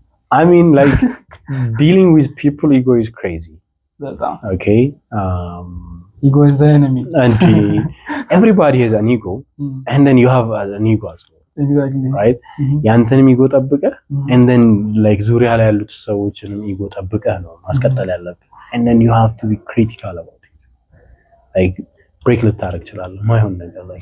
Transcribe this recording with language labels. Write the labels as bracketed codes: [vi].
[en] I mean like dealing with people ego is crazy. Okay. Ego is the enemy. And everybody has an ego and then you have an ego as well. Exactly. Right? [am] ያንተንም ego ጠብቀህ [en] and then like [am] ዙሪያ ላይ ያሉት ሰዎችንም ego ጠብቀህ ነው ማስቀጠል ያለብህ. [en] And then you have to be critical about it. [am] Like break ልታረግ ይችላል ማይሆን ነገር ላይ